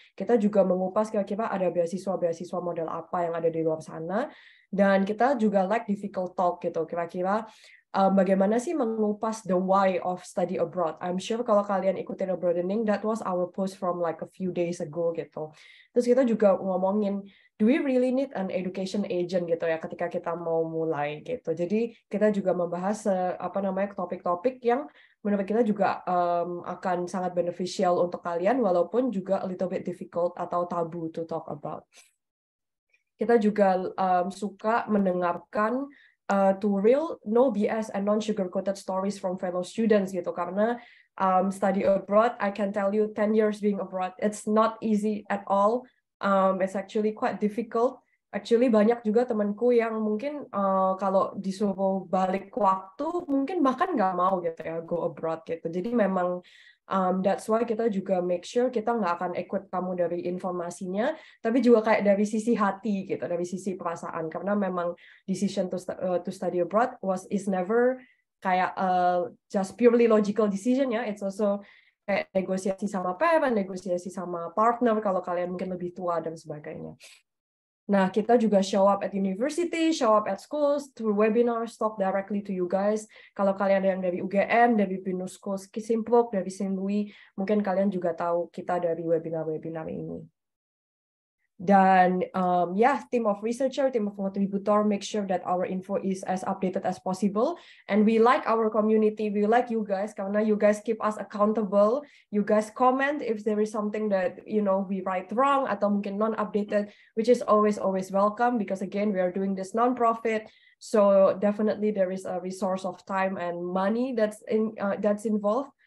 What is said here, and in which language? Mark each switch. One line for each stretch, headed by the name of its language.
Indonesian: Kita juga mengupas kira-kira ada beasiswa model apa yang ada di luar sana, dan kita juga
English: like difficult talk
Indonesian: gitu. Kira-kira bagaimana sih mengupas
English: the why of study abroad. I'm sure
Indonesian: kalau kalian ikutin
English: broadening, that was our post from like a few days ago gitu.
Indonesian: Terus kita juga ngomongin,
English: do we really need an education agent
Indonesian: gitu ya ketika kita mau mulai gitu. Jadi kita juga membahas topik-topik yang menurut kita juga akan sangat beneficial untuk kalian, walaupun juga
English: a little bit difficult
Indonesian: atau tabu
English: to talk about.
Indonesian: Kita juga suka mendengarkan
English: to real, no BS and non-sugar-coated stories from fellow students
Indonesian: gitu, karena
English: study abroad, I can tell you 10 years being abroad, it's not easy at all. It's actually quite difficult.
Indonesian: Actually banyak juga temanku yang mungkin kalau disuruh balik waktu mungkin bahkan nggak mau gitu ya
English: go abroad
Indonesian: gitu. Jadi memang
English: that's why
Indonesian: kita juga make sure kita nggak akan equip kamu dari informasinya, tapi juga kayak dari sisi hati gitu, dari sisi perasaan. Karena memang
English: decision to study abroad is never
Indonesian: kayak
English: just purely logical decision ya. It's also
Indonesian: kayak negosiasi sama parent, negosiasi sama partner kalau kalian mungkin lebih tua dan sebagainya. Nah, kita juga
English: show up at university, show up at schools, through webinars, talk directly to you guys.
Indonesian: Kalau kalian ada yang dari UGM, dari Binus Schools Kisimpok, dari St. Louis, mungkin kalian juga tahu kita dari webinar-webinar ini.
English: Dan team of researcher, team of contributor, make sure that our info is as updated as possible. And we like our community, we like you guys,
Indonesian: karena
English: you guys keep us accountable. You guys comment if there is something that we write wrong
Indonesian: atau mungkin
English: non-updated, which is always welcome, because again we are doing this non-profit, so definitely there is a resource of time and money that's involved.